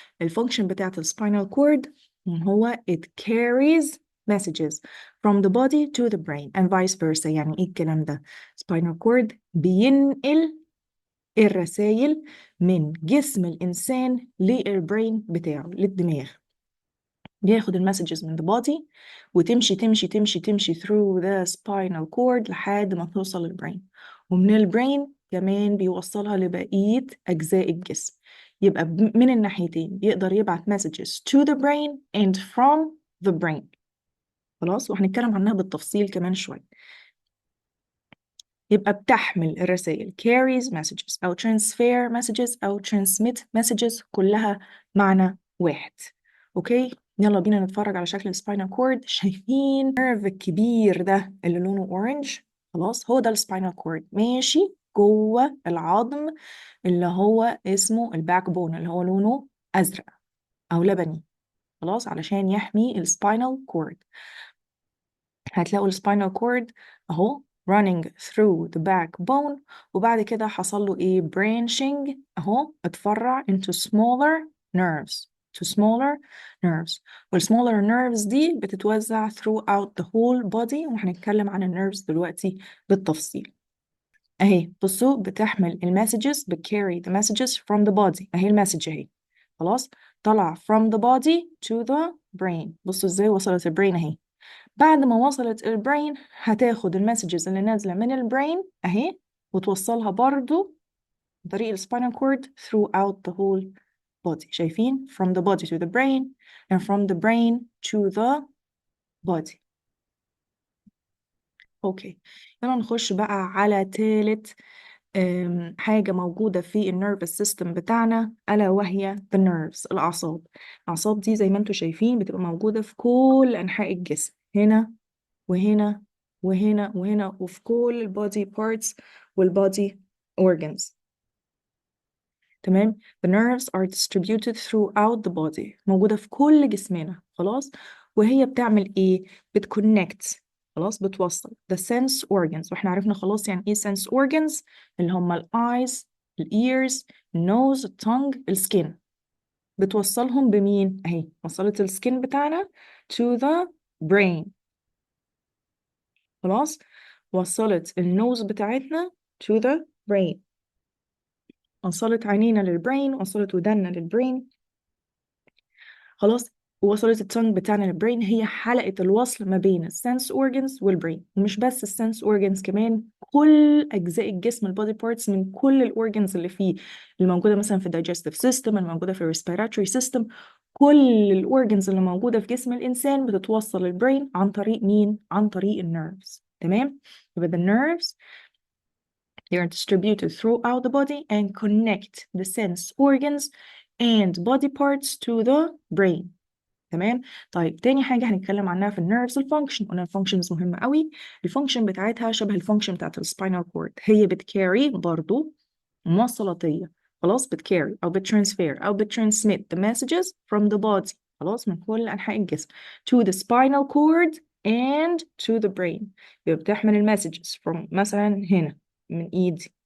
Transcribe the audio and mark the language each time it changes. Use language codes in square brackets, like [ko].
[ar] الفانكشن بتاعت السباينال كورد هو [en] it carries messages from the body to the brain and vice versa. [ar] يعني ايه الكلام ده؟ سباينال كورد بينقل الرسائل من جسم الإنسان للبرين بتاعه، للدماغ. بياخد المسجز من the body وتمشي تمشي تمشي تمشي [en] through the spinal cord [ar] لحد ما توصل للبرين، ومن البرين كمان بيوصلها لبقية أجزاء الجسم. يبقى من الناحيتين يقدر يبعت [en] messages to the brain [ar] and from the brain. خلاص، وهنتكلم عنها بالتفصيل كمان شوية. يبقى بتحمل الرسائل carries messages أو transfer messages أو transmit messages، كلها معنى واحد. أوكي، يلا بينا نتفرج على شكل السباينال كورد. شايفين النيرف الكبير ده اللي لونه اورنج؟ خلاص، هو ده السباينال كورد ماشي جوه العظم اللي هو اسمه الباك بون، اللي هو لونه أزرق أو لبني. خلاص، علشان يحمي السباينال كورد. هتلاقوا السباينال كورد اهو [en] running through the backbone، [ar] وبعد كده حصل له ايه؟ branching، اهو اتفرع into smaller nerves to smaller nerves. والsmaller nerves دي بتتوزع throughout the whole body، وهنتكلم عن النيرفز دلوقتي بالتفصيل. اهي بصوا، بتحمل المسجز، بتcarry the messages from the body. اهي المسج اهي، خلاص، طلع from the body to the brain. بصوا ازاي وصلت البرين اهي. بعد ما وصلت البرين هتاخد المسجز اللي نازلة من البرين اهي، وتوصلها برضو عن طريق السباينال كورد throughout the whole body. شايفين؟ [en] from the body to the brain and from the brain to the body. [ar] اوكي، يلا نخش بقى على تالت حاجة موجودة في النيرفس سيستم بتاعنا، ألا وهي the nerves، الأعصاب. الأعصاب دي زي ما انتم شايفين بتبقى موجودة في كل أنحاء الجسم، هنا وهنا وهنا وهنا، وفي كل البودي بارتس والبودي organs. تمام. [en] the nerves are distributed throughout the body، [ar] موجودة في كل جسمنا. خلاص، وهي بتعمل ايه؟ بتكونكت، خلاص، بتوصل the sense organs. واحنا عرفنا خلاص يعني ايه sense organs، اللي هم ال eyes، ال ears، ال nose، ال tongue، ال skin. بتوصلهم بمين؟ اهي وصلت السكين بتاعنا to the brain. خلاص، وصلت النوز بتاعتنا to the brain، وصلت عينينا للبرين، وصلت ودنا للبرين. خلاص، وصلت التونج بتاعنا للبرين. هي حلقة الوصل ما بين السنس اورجنز والبرين. ومش بس السنس اورجنز، كمان كل أجزاء الجسم، البودي بارتس، من كل الاورجنز اللي فيه، اللي موجودة مثلا في الدايجستيف سيستم، اللي موجودة في الريسبيراتوري سيستم. كل الاورجنز اللي موجودة في جسم الإنسان بتتوصل للبرين عن طريق مين؟ عن طريق النيرفز. تمام؟ يبقى [en] the nerves they are distributed throughout the body and connect the sense organs and body parts to the brain. [ar] تمام. طيب تاني حاجة هنتكلم عنها في النيرفز الفانكشن. قلنا الفانكشنز مهمة قوي. الفانكشن بتاعتها شبه الفانكشن بتاعت السباينال كورد، هي بتكاري برضو موصلاتية. خلاص، بتكاري أو بترانسفير أو بترانسميت [en] the messages from the body، [ar] خلاص، من كل أنحاء الجسم [en] to the spinal cord and to the brain. [ar] يبقى بتحمل المسجز from مثلا هنا من إيدي،